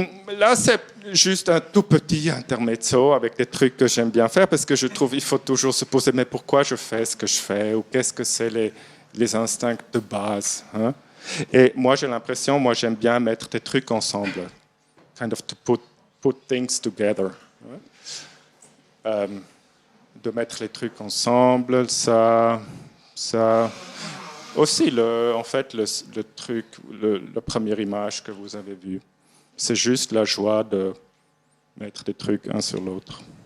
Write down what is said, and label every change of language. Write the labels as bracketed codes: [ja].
[fr] Là, c'est juste un tout petit intermezzo avec des trucs que j'aime bien faire parce que je trouve qu'il faut toujours se poser mais pourquoi je fais ce que je fais ou qu'est-ce que c'est les instincts de base. Hein? Et moi, j'ai l'impression, moi, j'aime bien mettre des trucs ensemble. [en] Kind of to put things together. [fr] De mettre les trucs ensemble, ça aussi, en fait, le truc, la première image que vous avez vue, c'est juste la joie de mettre des trucs un sur l'autre.